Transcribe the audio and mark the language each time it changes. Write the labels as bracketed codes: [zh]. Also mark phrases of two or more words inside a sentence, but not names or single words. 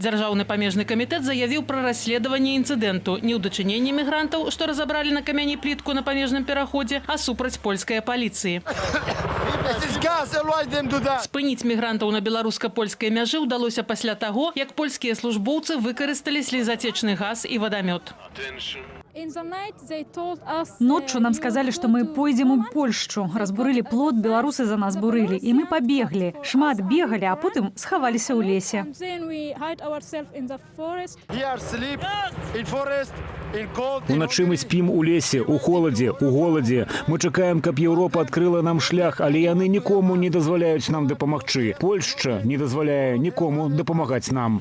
[be] Дзяржаўны памежны камітэт заявіў пра расследаванне інцыдэнту не ў дачыненні мігрантаў, што разабралі на камяні плітку на памежным пераходзе, а супраць польскай паліцыі. Спыніць мігрантаў на беларуска-польскай мяжы ўдалося пасля таго, як польскія службоўцы выкарысталі слезатечны газ і вадамёт. [ru] Ночью нам сказали, что мы пойдем у Польшчу. Разбурили плот, белорусы за нас бурили. И мы побегли. Шмат бегали, а потом сховались у лесе. [be] Уначы мы спім у лесе, у холадзе, у голадзе. Мы чакаем, каб Еўропа адкрыла нам шлях, але яны нікому не дазваляюць нам дапамагчы. Польшча не дазваляе нікому дапамагаць нам.